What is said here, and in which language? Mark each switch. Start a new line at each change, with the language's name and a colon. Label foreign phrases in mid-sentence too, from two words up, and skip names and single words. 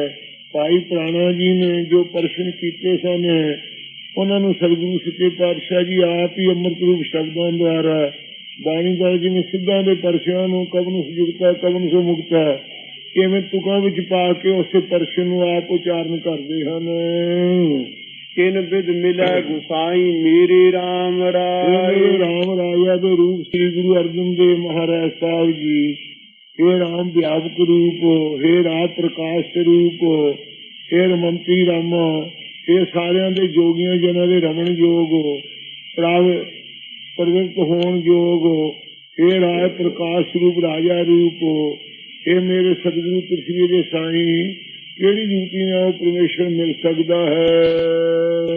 Punjabi: ਭਾਈ ਪ੍ਰਾਣਾ ਜੀ ਨੇ ਜੋ ਪ੍ਰਸ਼ਨ ਕੀਤੇ ਸਨ ਉਹਨਾਂ ਨੂੰ ਸਤਿਗੁਰੂ ਸੱਚੇ ਪਾਤਸ਼ਾਹ ਜੀ ਆਪ ਹੀ ਅੰਮ੍ਰਿਤ ਰੂਪ ਸ਼ਬਦਾਂ ਦੁਆਰਾ ਬਾਣੀ ਦਾ ਜਿਵੇਂ ਸਿੱਧਾਂ ਦੇ ਪਰਸ਼ਿਆਂ ਨੂੰ ਕਵਨ ਸੁਜੁਗਤਾ ਕਵਨ ਸੋ ਮੁਕਤਾ ਕਿਵੇਂ ਤੁਕਾਂ ਵਿੱਚ ਪਾ ਕੇ ਉਸੇ ਪਰਸ਼ਨ ਨੂੰ ਆਪ ਉਚਾਰਨ ਕਰਦੇ ਹਨ। ਕਿਨ ਬਿਦ ਮਿਲੈ ਗੁਸਾਈ ਮੇਰੇ ਰਾਮ ਰਾਏ। ਰਾਮ ਰਾਜਾ ਦੇ ਰੂਪ ਸ੍ਰੀ ਗੁਰੂ ਅਰਜਨ ਦੇਵ ਮਹਾਰਾਜ ਸਾਹਿਬ ਜੀ। ਹੇ ਰਾਮ ਵਿਆਪਕ ਰੂਪ, ਹੇ ਰਾਮ ਪ੍ਰਕਾਸ਼ ਸਰੂਪ, ਹੇ ਰਮੰਤੀ ਰਾਮ, ਹੇ सारिਆਂ ਦੇ ਜੋਗੀਆਂ ਜਿਹਨਾਂ ਦੇ ਰਮਣ ਯੋਗ ਪ੍ਰਵਿਰਤ ਹੋਣ ਯੋਗ, हे ਰਾਜ ਪ੍ਰਕਾਸ਼ ਸਰੂਪ ਰਾਜਾ ਰੂਪ, हे ਮੇਰੇ ਸਤਿਗੁਰੂ ਪ੍ਰਿਥਵੀ ਦੇ ਸਾਈਂ ਕਿਹੜੀ ਜੁਗਤੀ ਨਾਲ ਪਰਮੇਸ਼ਰ ਮਿਲ ਸਕਦਾ ਹੈ।